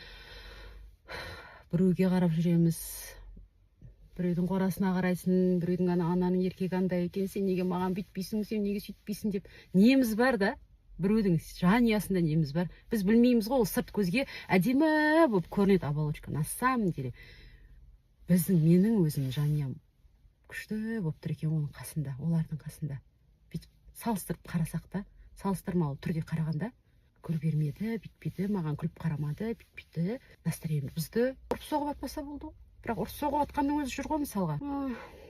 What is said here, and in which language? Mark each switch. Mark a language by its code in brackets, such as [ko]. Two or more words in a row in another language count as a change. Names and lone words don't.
[kk] Біреуге қарап жүреміз. Біреудің қорасына қарайсың, біреудің ананың еркегі андай екен, сен неге маған бүйтпейсің, сен неге сөйтпейсің деп. Неміз бар да, біреудің жанұясында неміз бар. Біз білмейміз ғой, ол сырт көзге әдемі болып көрінеді оболочка. [ru] На самом деле [kk] менің өзім жанұям күшті болып тұр екен оның қасында, олардың қасында. Бүйтіп салыстырып қарасақ та, салыстырмалы түрде қарағанда, гүл бермеді, бүйтпейді, маған күліп қарамады, бүйтпейді, настроение бұзды. Ұрып соғып атпаса болды. Бірақ ұрып соғып атқанның өзі жүр ғой мысалға.